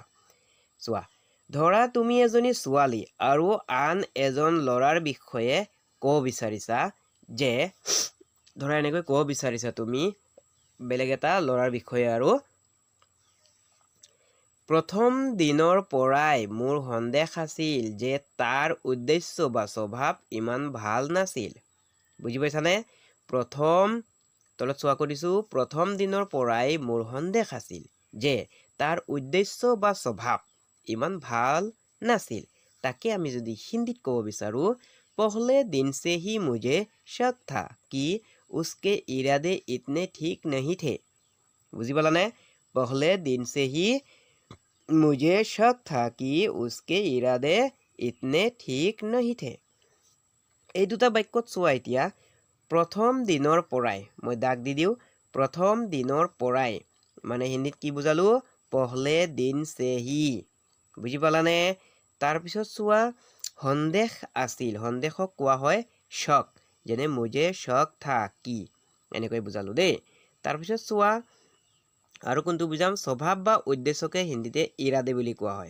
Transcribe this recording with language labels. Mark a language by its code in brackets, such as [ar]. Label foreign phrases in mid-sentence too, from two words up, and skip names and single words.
[as] চোৱা, ধৰা তুমি এজনী ছোৱালী আৰু আন এজন ল'ৰাৰ বিষয়ে ক'ব বিচাৰিছা যে, ধৰা এনেকৈ ক'ব বিচাৰিছা তুমি বেলেগ এটা ল'ৰাৰ বিষয়ে আৰু, প্ৰথম দিনৰ পৰাই মোৰ সন্দেহ আছিল যে তাৰ উদ্দেশ্য বা স্বভাৱ ইমান ভাল নাছিল। বুজি পাইছানে? তলত চোৱা কৰিছোঁ, প্ৰথম দিনৰ পৰাই মোৰ সন্দেহ আছিল যে তাৰ উদ্দেশ্য বা স্বভাৱ ইমান ভাল নাছিল। তাকে আমি যদি হিন্দীত ক'ব বিচাৰোঁ, [hi] पहले दिन से ही मुझे शक था कि उसके इरादे इतने ठीक नहीं थे। [as] বুজি পালানে? [hi] पहले दिन से ही मुझे शक था कि उसके इरादे इतने ठीक नहीं थे। [as] এই দুটা বাক্যত চোৱা, এতিয়া প্ৰথম দিনৰ পৰাই মই দাগ দি দিওঁ, প্ৰথম দিনৰ পৰাই মানে হিন্দীত কি বুজালোঁ? [hi] पहले दिन से ही। [as] বুজি পালানে? তাৰপিছত চোৱা, সন্দেহ আছিল, সন্দেহক কোৱা হয় শক, যেনে [hi] मुझे शक था कि [as] এনেকৈ বুজালোঁ দেই। তাৰপিছত চোৱা আৰু কোনটো বুজাম? স্বভাৱ বা উদ্দেশ্যকে হিন্দীতে ইৰাদে বুলি কোৱা হয়।